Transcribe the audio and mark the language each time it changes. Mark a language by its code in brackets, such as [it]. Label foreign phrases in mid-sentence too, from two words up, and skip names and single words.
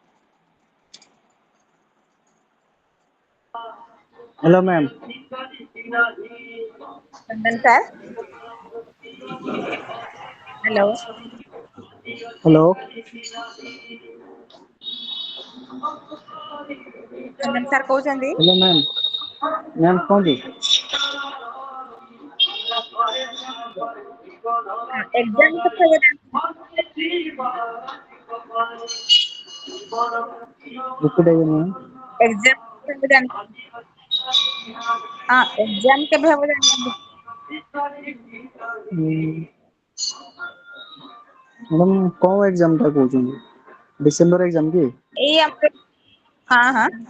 [en] Hello, ma'am. Chandan sir. Hello. Hello. [or] Chandan sir କହୁଛନ୍ତି? [en] Hello, ma'am. Ma'am, [or] କୁହନ୍ତୁ। ଏକ୍ଜାମ କଥା ଗୋଟେ [en] Repeat again, ma'am. [or] ଏକ୍ଜାମ କେବେ ଜାଣି ହଁ ଏକ୍ଜାମ କେବେ ହବ ଜାଣିଛନ୍ତି? ମ୍ୟାଡ଼ାମ କୋଉ ଏକ୍ଜାମ ଟା କହୁଛନ୍ତି? ଡିସେମ୍ବର ଏକ୍ଜାମ କି? ଏଇ ଆମର ହଁ ହଁ